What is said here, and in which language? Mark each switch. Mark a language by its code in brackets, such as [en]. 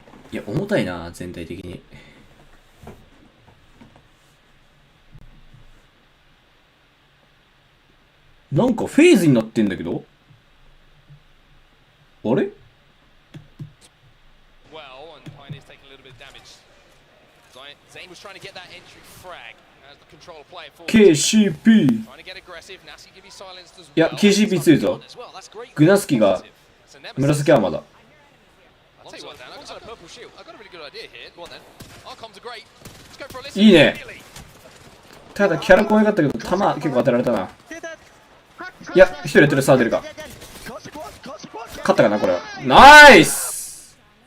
[ja] いや、重たいな、全体的に。なんかフェーズになってんだけど、あれ [en] Well, and Pioneer's taking a little bit of damage. Zane was trying to get that entry frag as the controller play it forward. [ja] KCP。 [en] Trying to get aggressive. Nasty can be silenced as well. [ja] いや、KCP 強いぞ。グナスキが紫アーマーだ。 [en] I'll tell you what, Dan, I've got a purple shield. I've got a really good idea here. Go on then. Archons are great. Let's go for a listen. [ja] いいね。ただキャラコン良かったけど、弾結構当てられたな。いや、一人やってる、さあ出るか。勝ったかな、これは。ナイス。